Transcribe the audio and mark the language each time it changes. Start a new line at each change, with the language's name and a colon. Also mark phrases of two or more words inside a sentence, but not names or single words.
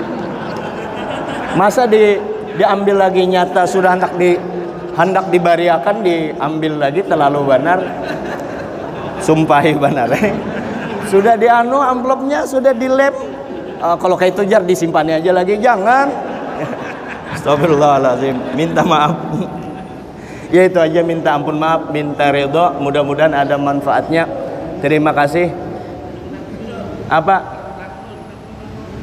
Banjar: Masa diambil lagi nyata sudah hendak dibariakan, diambil lagi, terlalu benar. Sumpahi benar.
Indonesian: Sudah amplopnya sudah dilem.
Banjar: Kalau kayak itu Jar disimpannya aja lagi, jangan.
Arabic: Astagfirullahaladzim,
Indonesian: minta maaf. Ya itu aja, minta ampun maaf, minta ridho, mudah-mudahan ada manfaatnya. Terima kasih. Apa?